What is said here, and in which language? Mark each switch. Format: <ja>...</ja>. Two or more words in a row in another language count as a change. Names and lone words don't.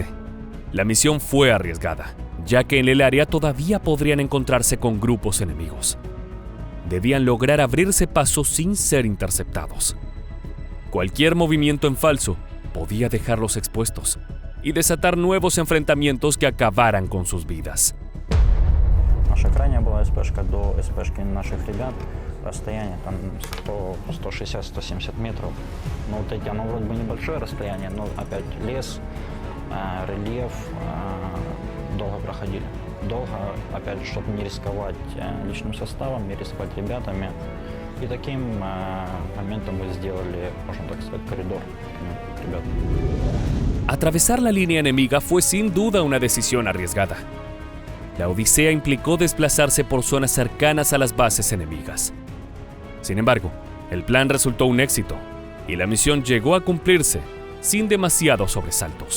<es>La misión fue arriesgada, ya que en el área todavía podrían encontrarse con grupos enemigos. Debían lograr abrirse paso sin ser interceptados. Cualquier movimiento en falso podía dejarlos expuestos y desatar nuevos enfrentamientos que acabaran con sus vidas.</es> <ru>Наша крайняя была СПшка до СПшки наших ребят. Расстояние там 160-170 метров. Ну, вот эти, оно вроде бы небольшое расстояние, но опять лес, рельеф, долго проходили. Долго, опять, чтобы не рисковать личным составом, не рисковать ребятами. И таким моментом мы сделали, можно так сказать, коридор к ним, ребят.</ru> <es>Atravesar la línea enemiga fue sin duda una decisión arriesgada. La odisea implicó desplazarse por zonas cercanas a las bases enemigas. Sin embargo, el plan resultó un éxito y la misión llegó a cumplirse sin demasiados sobresaltos.</es>